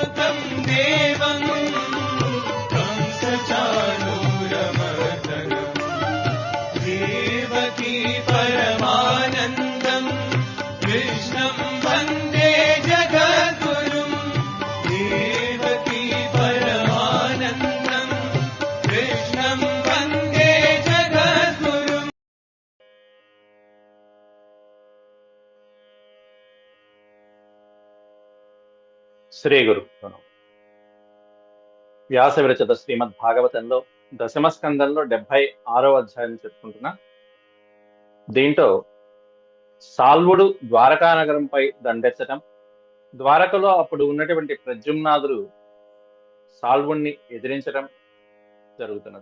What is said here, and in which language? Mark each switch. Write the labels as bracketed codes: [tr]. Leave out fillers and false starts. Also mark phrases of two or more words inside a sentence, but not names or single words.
[sa] देवं कंसचाणूरमर्दनम् देवकी परमानन्दम् कृष्णं वन्दे जगद्गुरुम् देवकी परमानन्दम् कृष्णं वन्दे जगद्गुरुम्. [te] శ్రీ గురు వ్యాస విరచిత శ్రీమద్ భాగవతంలో దశమ స్కందంలో 76వ అధ్యాయం చెప్పుకుంటున్నా. దీంట్లో సాల్వుడు ద్వారకా నగరంపై దండెత్తటం, ద్వారకలో అప్పుడు ఉన్నటువంటి ప్రద్యుమ్నాదుడు సాల్వుణ్ణి ఎదిరించడం జరుగుతున్నది.